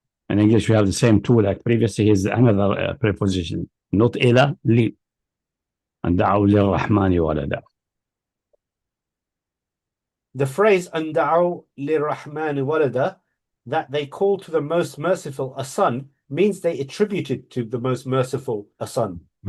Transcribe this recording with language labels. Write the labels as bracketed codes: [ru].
[en] In English, we have the same two like previously. Is another preposition. Not إلى, لي. [ar] And دعوا للرحمن ولدا. [en] The phrase [ar] أن دعوا للرحمن ولدا, [en] that they call to the most merciful a son, means they attributed to the most merciful a son.